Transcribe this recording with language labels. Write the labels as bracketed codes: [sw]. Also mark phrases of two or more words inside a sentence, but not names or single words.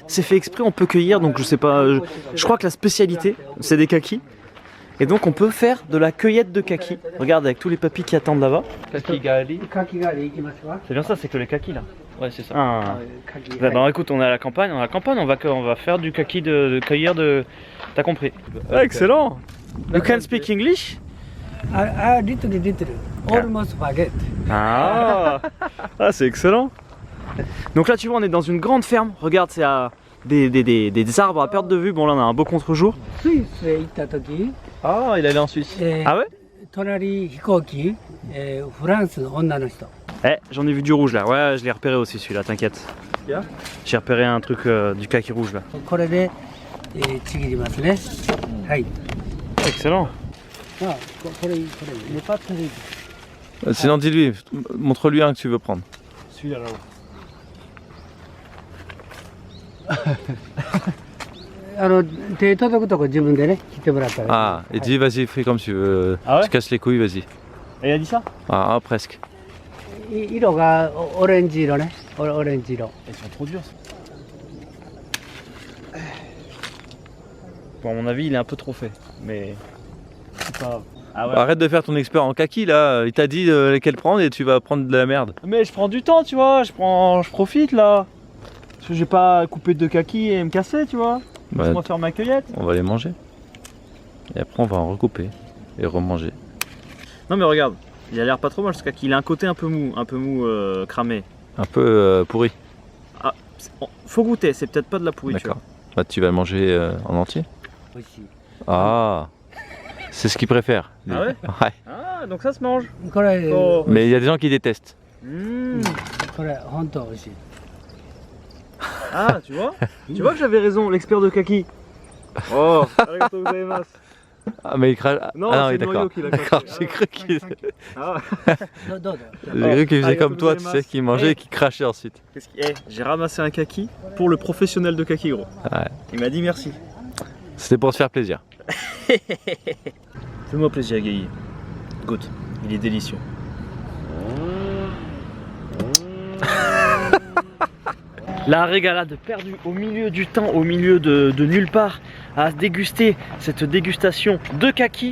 [fr] C'est fait exprès, on peut cueillir, donc je sais pas, je crois que la spécialité c'est des kakis. Et donc on peut faire de la cueillette de kakis. Regarde avec tous les papis qui attendent là-bas. Kakigali. C'est bien ça, c'est que les kakis là. Ouais, c'est ça. Ah. Bah, écoute, on est à la campagne, on va faire du kaki de cueillir de. T'as compris. Ah, excellent. [en] You can speak English? Little. Almost forget. [fr] Ah, ah c'est excellent. Donc là tu vois on est dans une grande ferme. Regarde c'est à des arbres à perte de vue. Bon là on a un beau contre-jour. Ah, il allait en Suisse. Ah ouais? [ja] 隣飛行機、フランスの女の人。 [fr] Eh j'en ai vu du rouge là. Ouais je l'ai repéré aussi celui-là, t'inquiète. Yeah. J'ai repéré un truc du kaki rouge là. [ja] これで、ちぎりますね。はい。 [fr] Excellent. [ja] まあこれ [fr] n'est pas terrible. Sinon, dis-lui, montre-lui un que tu veux prendre. Celui-là là-haut. [ja] 手届くとこ自分でね切ってもらったら。 [fr] Ah, et dis, vas-y, fais comme tu veux. Ah ouais? Tu casses les couilles, vas-y. Et il a dit ça? Ah, presque. [ja] 色がオレンジ色ね。オレンジ色。 [fr] Ils sont trop durs ça. Bon à mon avis il est un peu trop fait. Mais c'est pas grave. Ah ouais. Arrête de faire ton expert en kaki là. Il t'a dit lesquels prendre et tu vas prendre de la merde. Mais je prends du temps, tu vois, je profite là. Parce que j'ai pas coupé de kaki et me casser, tu vois. Bah, Laisse-moi faire ma cueillette. on va les manger. Et après, on va en recouper et remanger. Non mais regarde, il a l'air pas trop mal ce kaki. Il a un côté un peu mou cramé. Un peu pourri. Ah, faut goûter, c'est peut-être pas de la pourriture. D'accord. Bah, tu vas le manger en entier. [ja] 美味しい。 [fr] Ah, c'est ce qu'il préfère. lui. Ah ouais? Ouais. Ah Ah, donc ça se mange. [ja] これ、 [fr] Oh. Mais il y a des gens qui détestent. Mmh. [ja] これ本当美味しい。 [fr] Ah, tu vois que j'avais raison, l'expert de kaki. [ja] おお、ありがとうございます. [fr] Ah, mais il crache. Non, ah non, c'est oui, le noyau d'accord. qui l'a D'accord, craché. j'ai cru qu'il Ah, [ja] どうぞ。 [fr] j'ai cru qu'il faisait comme toi, tu Arigatou sais, qu'il mangeait et qu'il crachait ensuite. j'ai ramassé un kaki pour le professionnel de kaki, gros. Ouais. Il m'a dit merci. C'était pour te faire plaisir. Fais-moi plaisir, Guigui. Goûte, il est délicieux. La régalade perdue au milieu du temps, au milieu de nulle part, à déguster cette dégustation de kaki.